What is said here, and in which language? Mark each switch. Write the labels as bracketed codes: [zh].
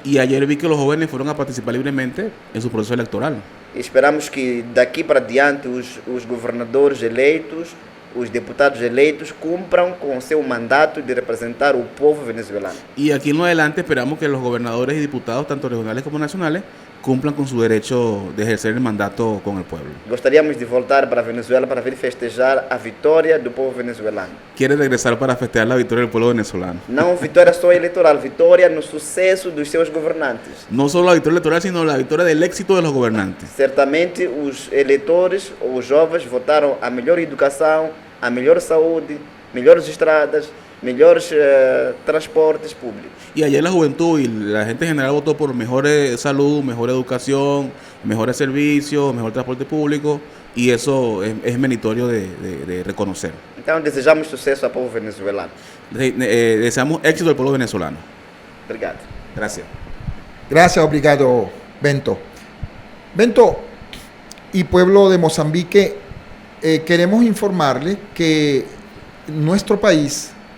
[es] Y ayer vi que los jóvenes fueron a participar libremente en su proceso electoral. [pt] E esperamos que daqui para diante os governadores eleitos, os deputados eleitos cumpram com o seu mandato de representar o povo venezuelano. [es] Y aquí en lo adelante esperamos que los gobernadores y diputados, tanto regionales como nacionales, cumplan con su derecho de ejercer el mandato con el pueblo. [pt] Gostaríamos de voltar para a Venezuela para vir festejar a vitória do povo venezuelano. [es] Quiere regresar para festejar la victoria del pueblo venezolano. [pt] Não vitória só eleitoral, vitória no sucesso dos seus governantes. [es] No solo la victoria electoral, sino la victoria del éxito de los gobernantes. [pt] Certamente os eleitores ou os jovens votaram a melhor educação, a melhor saúde, melhores estradas, melhores transportes públicos. [es] Y ayer la juventud y la gente en general votó por mejor salud, mejor educación, mejores servicios, mejor transporte público, y eso es meritorio de reconocer. [pt] Então desejamos sucesso ao povo venezuelano. [es] Deseamos éxito al pueblo venezolano. [pt] Obrigado. [es] Gracias. Gracias, obrigado, Bento. Bento y pueblo de Mozambique, queremos informarle que nuestro país